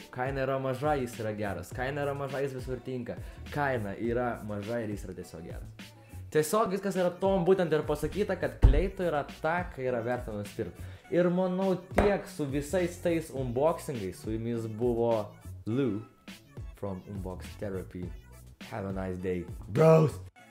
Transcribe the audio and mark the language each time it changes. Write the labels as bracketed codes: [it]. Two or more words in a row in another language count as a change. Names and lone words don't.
[lt] Kaina yra maža, jis yra geras. Kaina yra maža, jis visur tinka. Kaina yra maža ir jis yra tiesiog geras. Tiesiog viskas yra tom būtent ir pasakyta, kad kleito yra ta, kai yra verta nusipirkti. Ir manau tiek su visais tais unboxingais, su jumis buvo Lou from Unbox Therapy. [en] Have a nice day, bros!